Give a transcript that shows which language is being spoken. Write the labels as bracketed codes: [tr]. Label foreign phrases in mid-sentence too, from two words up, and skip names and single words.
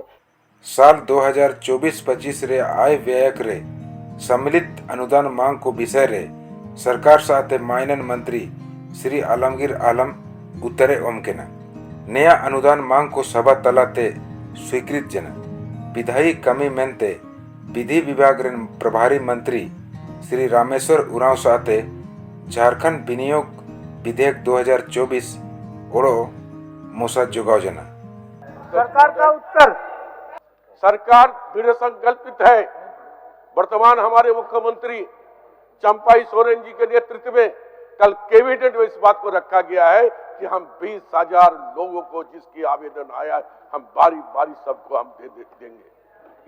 [sat] साल 2024-25 रे आय व्ययक रे सम्मिलित अनुदान मांग को विषय रे सरकार साथे माइनन मंत्री श्री आलमगीर आलम उत्तरे ओमकेना नया अनुदान मांग को सभा तलाते स्वीकृत जना विधायी कमी मेनते विधि विभाग रे प्रभारी मंत्री श्री रामेश्वर उरांव साथे झारखंड विनियोग विधेयक 2024 ओड़ो मोसा जोगाव जना। [hi] सरकार का उत्तर। सरकार दृढ़ संकल्पित है। वर्तमान हमारे मुख्यमंत्री चंपाई सोरेन जी के नेतृत्व में कल कैबिनेट में इस बात को रखा गया है कि हम 20,000 लोगों को जिसकी आवेदन आया है हम बारी बारी सबको हम देंगे।